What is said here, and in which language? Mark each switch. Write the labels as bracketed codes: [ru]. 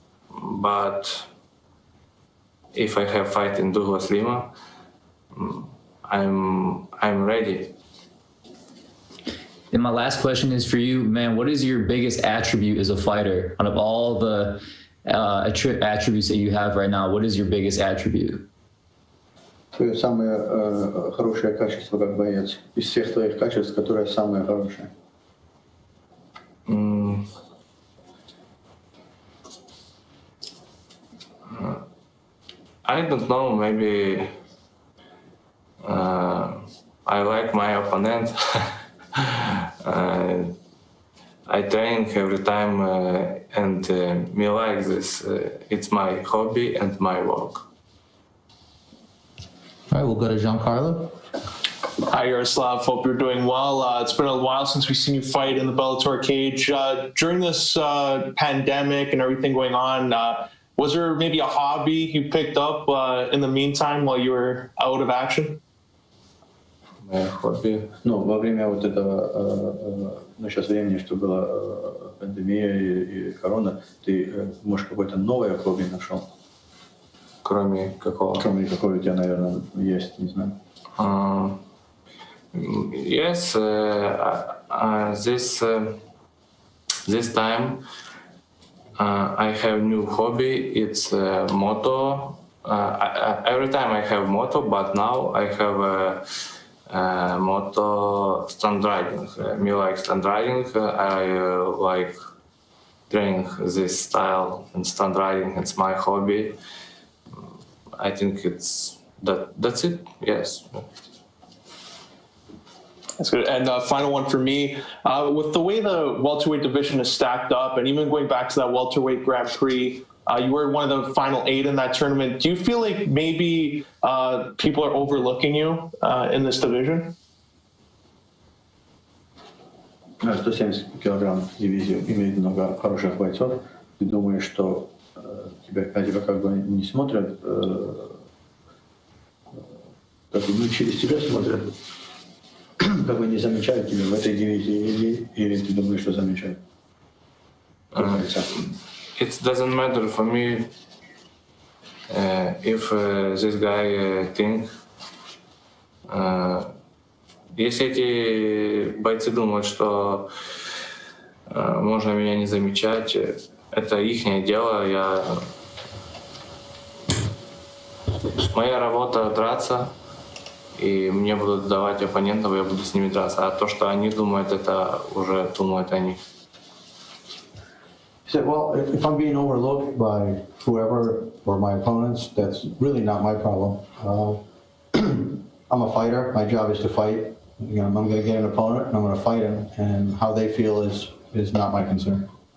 [en] But if I have fight in Douglas Lima, I'm ready. And my last question is for you, man. What is your biggest attribute as a fighter? Out of all the attributes that you have right now, what is your biggest attribute? [ru] Твое самое хорошее качество как боец. Из всех твоих качеств, которое самое хорошее. [en] I don't know, maybe I like my opponent. I train every time and me like this. It's my hobby and my work. All right, we'll go to Giancarlo. Hi, Yaroslav. Hope you're doing well. It's been a while since we've seen you fight in the Bellator cage. During this pandemic and everything going on, was there maybe a hobby you picked up in the meantime while you were out of action? [ru] Мое хобби. Ну, во время вот этого, ну, сейчас времени, что была пандемия и корона, ты, может, какое-то новое хобби нашел? Кроме какого? Кроме какого у тебя, наверное, есть, не знаю. [en] Yes, this time I have new hobby. It's moto. Every time I have moto, but now I have moto stunt riding. Me like stunt riding. I like training this style and stunt riding. It's my hobby. I think it's that's it. Yes. That's good. And final one for me, with the way the welterweight division is stacked up, and even going back to that welterweight Grand Prix, you were one of the final 8 in that tournament. Do you feel like maybe people are overlooking you in this division? [ru] 170 килограмм дивизию имеет много хороших бойцов. Ты думаешь, что тебя как бы не смотрят, как бы ну, через тебя смотрят, как бы не замечают тебя в этой дивизии, или ты думаешь, что замечают? [en] It doesn't matter for me if this guy think. [ru] Если эти бойцы думают, что можно меня не замечать, это ихнее дело. Моя работа драться, и мне будут давать оппонентов, я буду с ними драться. А то, что они думают, это уже думают они. [en] He said, well, if I'm being overlooked by whoever or my opponents, that's really not my problem. I'm a fighter. My job is to fight. You know, I'm going to get an opponent and I'm going to fight him, and how they feel is not my concern.